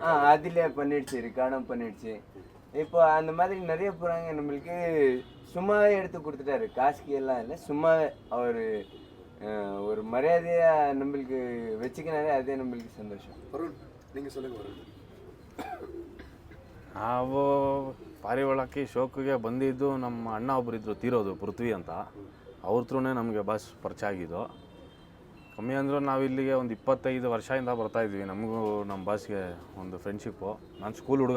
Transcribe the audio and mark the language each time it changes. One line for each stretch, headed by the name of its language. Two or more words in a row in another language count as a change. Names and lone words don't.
Tamil: அதிலே பண்ணிடுச்சு, ரெக்கார்டும் பண்ணிடுச்சு. இப்போ அந்த மாதிரி நிறைய புறாங்க நம்மளுக்கு சும்மாவே எடுத்து கொடுத்துட்டாரு, காசுக்கு எல்லாம் இல்லை, சும்மாவே அவர் ஒரு மரியாதையாக நம்மளுக்கு வச்சுக்கினாலே அதே நம்மளுக்கு சந்தோஷம். வருண் நீங்கள் சொல்லுங்கள். வருண்,
Kannada: ನಾವು ಪಾರಿವಾಳಕ್ಕೆ ಶೋಕಿಗೆ ಬಂದಿದ್ದು ನಮ್ಮ ಅಣ್ಣ ಒಬ್ಬರಿದ್ದರು ತೀರೋದು, ಪೃಥ್ವಿ ಅಂತ, ಅವ್ರ ಥ್ರೂನೇ ನಮಗೆ ಬಸ್ ಪರಿಚಯ ಆಗಿದ್ದು. ಕಮ್ಮಿ ಅಂದರೂ ನಾವು ಇಲ್ಲಿಗೆ ಒಂದು 25 ವರ್ಷದಿಂದ ಬರ್ತಾಯಿದ್ವಿ. ನಮಗೂ ನಮ್ಮ ಬಾಸ್ಗೆ ಒಂದು ಫ್ರೆಂಡ್ಶಿಪ್ಪು.